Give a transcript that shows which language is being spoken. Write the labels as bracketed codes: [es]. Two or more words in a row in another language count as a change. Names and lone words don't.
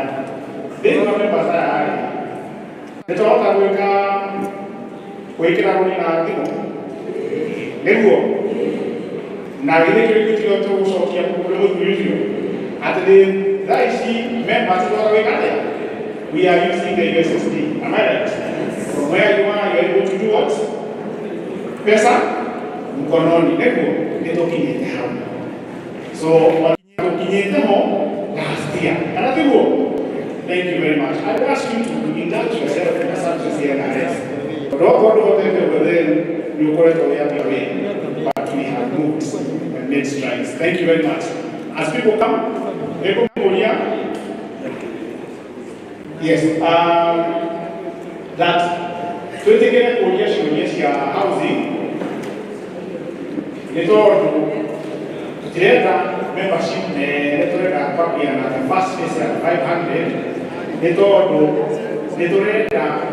[ki] Thĩinĩ wa members aya nĩ tũrahota gwĩkĩra rũni na thimũ nĩguo na githĩ kĩrĩa gĩtigo tũgũcokia kũrĩ mũthuri ũcio atĩ thaa ici members tũrahota gwĩka atĩa? [en] We are using the USSD. Am I right? From where you are, you are able to do what? [sw] Pesa mkononi [ki] nĩguo nĩ tũkinyĩte hau. So tukinyĩte ho [en] last year. [ki] Kana tiguo? [en] Thank you very much. I would ask you to indulge yourself in the services here in NRS. But we have moved and made strides. Thank you very much. As people come, yes, that 20 Korea housing, membership the first phase at 500.